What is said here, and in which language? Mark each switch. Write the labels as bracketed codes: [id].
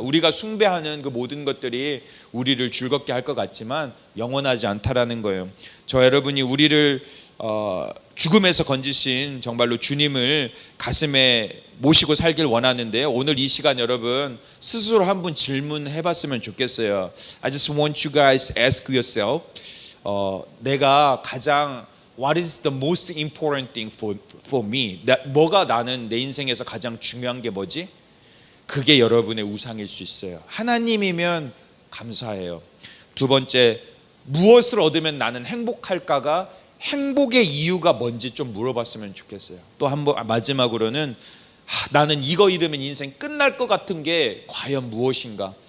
[ko] 우리가 숭배하는 그 모든 것들이 우리를 즐겁게 할 것 같지만 영원하지 않다라는 거예요. 저 여러분이 우리를 죽음에서 건지신 정말로 주님을 가슴에 모시고 살길 원하는데요. 오늘 이 시간 여러분 스스로 한번 질문해 봤으면 좋겠어요. [en] I just want you guys to ask yourself, [ko] 내가 가장 [en] What is the most important thing for me? [ko] 뭐가 나는 내 인생에서 가장 중요한 게 뭐지? 그게 여러분의 우상일 수 있어요. 하나님이면 감사해요. 두 번째, 무엇을 얻으면 나는 행복할까가 행복의 이유가 뭔지 좀 물어봤으면 좋겠어요. 또 한 번 마지막으로는 나는 이거 잃으면 인생 끝날 것 같은 게 과연 무엇인가?